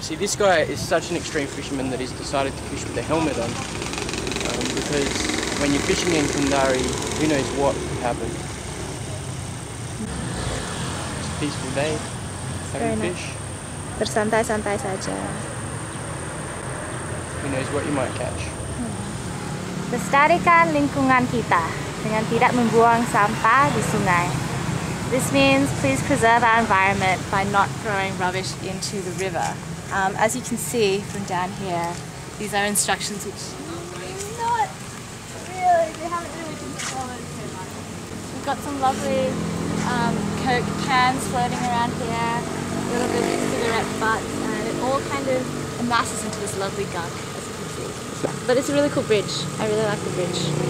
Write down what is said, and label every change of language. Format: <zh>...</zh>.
<en>See, this guy is such an extreme fisherman that he's decided to fish with a helmet on, because when you're fishing in Kendari, who knows what could happen. It's a peaceful day, having fish.</en> <id>Bersantai-santai saja.</id> <en>Who knows what you might catch.</en> <id>Lestarikan lingkungan kita dengan tidak membuang sampah di sungai.</id> <en>This means please preserve our environment by not throwing rubbish into the river. As you can see from down here, these are instructions which they haven't really been followed so much. We've got some lovely Coke cans floating around here, a little bit of cigarette butts, and it all kind of amasses into this lovely gunk, as you can see. But it's a really cool bridge. I really like the bridge.</en>